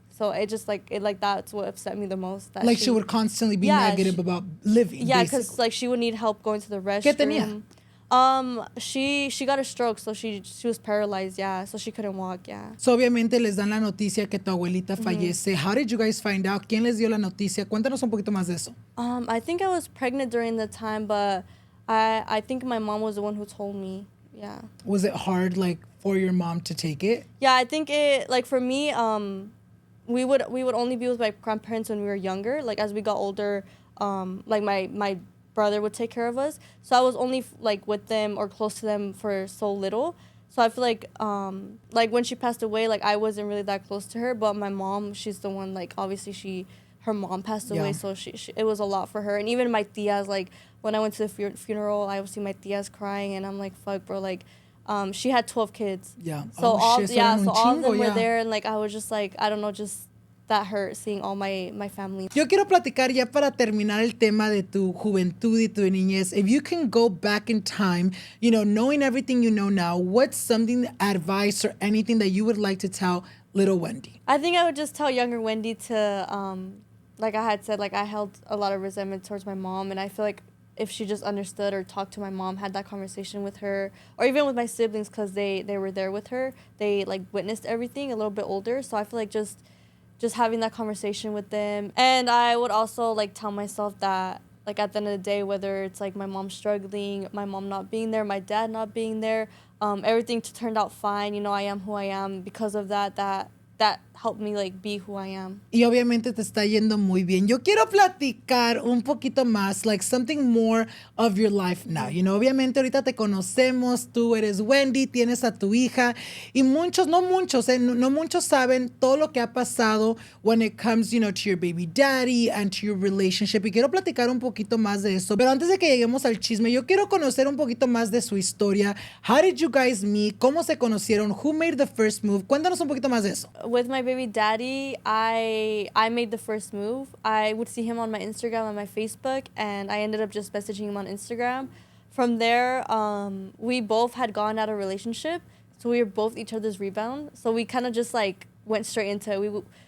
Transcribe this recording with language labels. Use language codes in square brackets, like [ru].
[en] So it just, like, that's what upset me the most. That Like she would constantly be negative about living. Yeah, because, like, she would need help going to the restroom. [es] ¿Qué tenía? [en] She got a stroke, so she was paralyzed, yeah, so she couldn't walk, yeah. [es] So obviamente les dan la noticia que tu abuelita fallece. [en] How did you guys find out? [es] ¿Quién les dio la noticia? Cuéntanos un poquito más de eso. [en] I think I was pregnant during the time, but I think my mom was the one who told me, yeah. Was it hard, like, for your mom to take it? Yeah, I think it, like, for me, we would only be with my grandparents when we were younger. Like, as we got older, like, my brother would take care of us, so I was only like with them or close to them for so little. So I feel like when she passed away, like, I wasn't really that close to her, but my mom, she's the one, like, obviously her mom passed away, so she it was a lot for her. And even my tias, like, when I went to the funeral, I would see my tias crying, and I'm like, fuck, bro, like, she had 12 kids, Yeah. so all of them were yeah. there, and, like, I was just like, I don't know, just that hurt seeing all my family. [es] Yo quiero platicar ya para terminar el tema de tu juventud y tu niñez. [en] If you can go back in time, you know, knowing everything you know now, what's something, advice or anything that you would like to tell little Wendy? I think I would just tell younger Wendy to, like I had said, like, I held a lot of resentment towards my mom, and I feel like if she just understood or talked to my mom, had that conversation with her, or even with my siblings, because they were there with her, they, like, witnessed everything, a little bit older, so I feel like just having that conversation with them. And I would also, like, tell myself that, like, at the end of the day, whether it's, like, my mom struggling, my mom not being there, my dad not being there, everything turned out fine. You know, I am who I am because of that helped me, like, be who I am. [es] Y obviamente te está yendo muy bien. Yo quiero platicar un poquito más, [en] like something more of your life now. You know, [es] obviamente ahorita te conocemos, tú eres Wendy, tienes a tu hija, y no muchos saben todo lo que ha pasado [en] when it comes, you know, to your baby daddy and to your relationship. [es] Y quiero platicar un poquito más de eso. Pero antes de que lleguemos al chisme, yo quiero conocer un poquito más de su historia. How did you guys meet? ¿Cómo se conocieron? Who made the first move? Cuéntanos un poquito más de eso. [en] With my baby daddy, I made the first move. I would see him on my Instagram and my Facebook, and I ended up just messaging him on Instagram. From there, we both had gone out of relationship, so we were both each other's rebound. So we kind of just, like, went straight into it.